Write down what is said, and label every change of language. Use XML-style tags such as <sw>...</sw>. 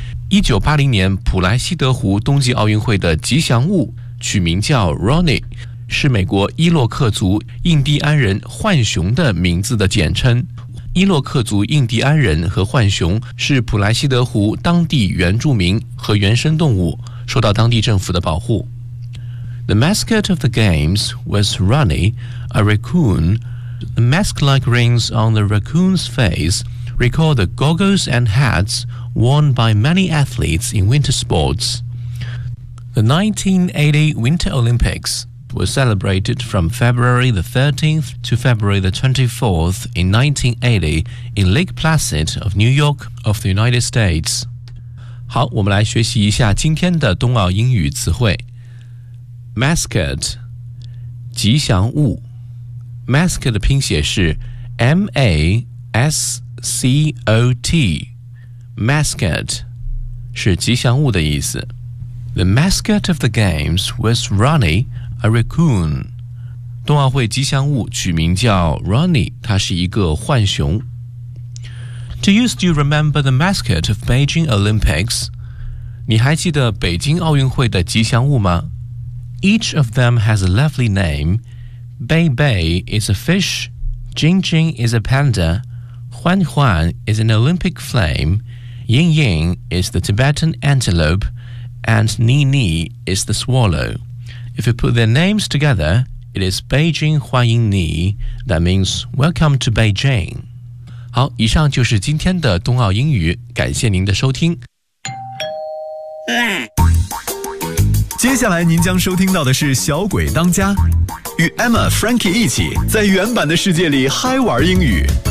<zh>1980年普莱西德湖冬季奥运会的吉祥物取名叫 Ronnie， 是美国伊洛克族印第安人浣熊的名字的简称。伊洛克族印第安人和浣熊是普莱西德湖当地原住民和原生动物，受到当地政府的保护。</zh> <en>The mascot of the games was Ronnie, a raccoon. The mask-like rings on the raccoon's face recall the goggles and hats worn by many athletes in winter sports. The 1980 Winter Olympics was celebrated from February the 13th to February the 24th in 1980 in Lake Placid of New York of the United States.</en> <zh>好，我们来学习一下今天的冬奥英语词汇。 Mascot, 吉祥物。Mascot 的拼写是 M-A-S-C-O-T。 Mascot 是吉祥物的意思。</zh> <en>The mascot of the games was Ronnie, a raccoon.</en> <zh>冬奥会吉祥物取名叫 Ronnie， 他是一个浣熊。</zh> <en>Do you still remember the mascot of Beijing Olympics?</en> <zh>你还记得北京奥运会的吉祥物吗？</zh> <en>Each of them has a lovely name. Bei Bei is a fish. Jing Jing is a panda. Huan Huan is an Olympic flame. Ying Ying is the Tibetan antelope, and Ni Ni is the swallow. If you put their names together, it is Beijing Huan Ying Ni, that means welcome to Beijing.</en> <zh>好，以上就是今天的冬奥英语，感谢您的收听。接下来您将收听到的是小鬼当家，与 Emma Frankie 一起在原版的世界里嗨玩英语。</zh>